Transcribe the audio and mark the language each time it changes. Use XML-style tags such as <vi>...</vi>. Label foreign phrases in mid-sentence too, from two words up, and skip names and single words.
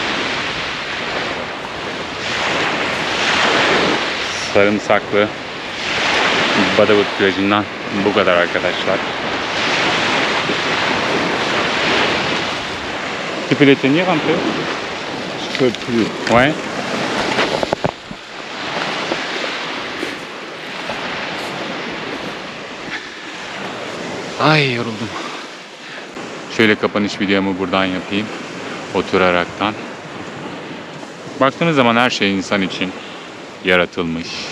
<tr>Sarımsaklı Badavut plajından bu kadar arkadaşlar.</tr> <fr>Tu peux les tenir un peu? Je peux plus. Ouais.</fr> <tr>Ay yoruldum. Şöyle kapanış videomu buradan yapayım. Oturaraktan. Baktığınız zaman her şey insan için yaratılmış.</tr>